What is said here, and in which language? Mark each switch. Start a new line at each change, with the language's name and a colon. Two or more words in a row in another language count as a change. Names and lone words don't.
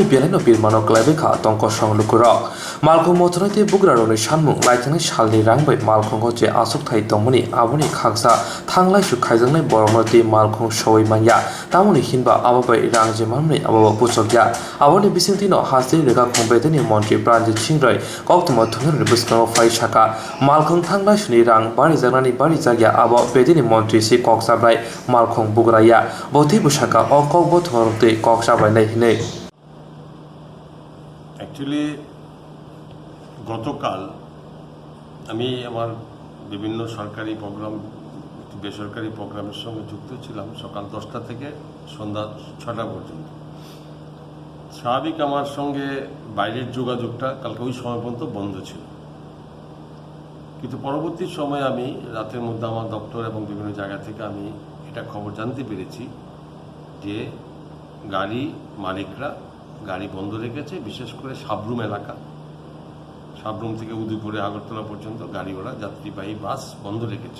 Kok Borok: बेलायनो बिरमानो क्लाइबेखा तंक संलुकुरक मालखं मथनाय ते बुग्रारनि सानमुं लाइथानाय सालनि रांबै मालखं जे आसुक थाइ तंमनि आबोनि खागसा थांलाय सु खायजांनाय बरमति मालखं सवै माया तामुनि हिनबा आबोबै रां जेमाननि आबो पुचकया आबोनि बिसंतिनो हासि रेगा खंबेदनि मन्त्रि प्राणजित सिंह रय कक्तम थंगरनि बिस्कनो फाइ साका मालखं थांलाय सुनि रां बारि जानानि बारि जागिया आबो बेदिनि मन्त्रि सि कक्साब्राय मालखं बुग्राया बथि बुसाका अकक बथरते कक्साब्राय नायहिनै
Bangla: অ্যাকচুয়ালি গতকাল আমি আমার বিভিন্ন সরকারি প্রোগ্রাম বেসরকারি প্রোগ্রামের সঙ্গে যুক্ত ছিলাম সকাল 10টা থেকে সন্ধ্যা 6টা পর্যন্ত। স্বাভাবিক আমার সঙ্গে বাইরের যোগাযোগটা কালকে ওই সময় পর্যন্ত বন্ধ ছিল, কিন্তু পরবর্তী সময়ে আমি রাতের মধ্যে আমার দপ্তর এবং বিভিন্ন জায়গা থেকে আমি এটা খবর জানতে পেরেছি যে গাড়ি মালিকরা গাড়ি বন্ধ রেখেছে, বিশেষ করে সাবরুম এলাকা, সাবরুম থেকে উদয়পুরে আগরতলা পর্যন্ত গাড়ি ওরা যাত্রীবাহী বাস বন্ধ রেখেছে।